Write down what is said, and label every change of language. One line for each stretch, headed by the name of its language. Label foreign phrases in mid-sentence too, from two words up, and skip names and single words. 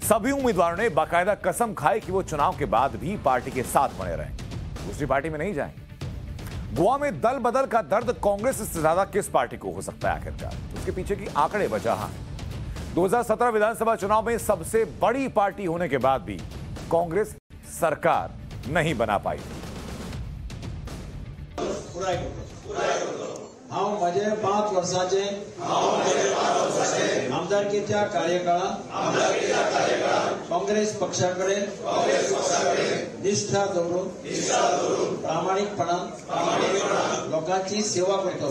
Hindi: सभी उम्मीदवारों ने बाकायदा कसम खाई कि वो चुनाव के बाद भी पार्टी के साथ बने रहेंगे, दूसरी पार्टी में नहीं जाएंगे। गोवा में दल बदल का दर्द कांग्रेस से ज्यादा किस पार्टी को हो सकता है आखिरकार? उसके पीछे की आंकड़े वजह है। 2017 विधानसभा चुनाव में सबसे बड़ी पार्टी होने के बाद भी कांग्रेस सरकार नहीं बना पाई।
Konkani: हांव म्हजे 5 वर्सांचे आमदारकीच्या कार्यकाळात काँग्रेस पक्षा कडेन निष्ठा दवरून प्रामाणीकपणान लोकांची सेवा करतलो।